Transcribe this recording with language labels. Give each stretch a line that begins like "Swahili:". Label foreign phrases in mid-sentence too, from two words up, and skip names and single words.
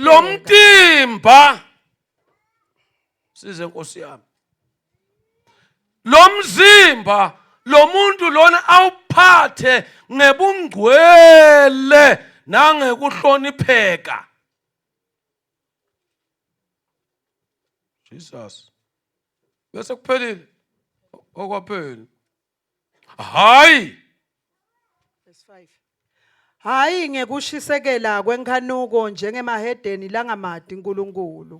Swati: Lo mtimba size Nkosi yami. Lo mzimba lo muntu lona awuphathe ngebungcwele nangekuhlonipheka. Jesus. Bese kuphelile okwaphela. Hayi.
English: Verse 5.
Swati: Hayi ngekushisekela kwenkhanuko njengemahedeni langamadi uNkulunkulu.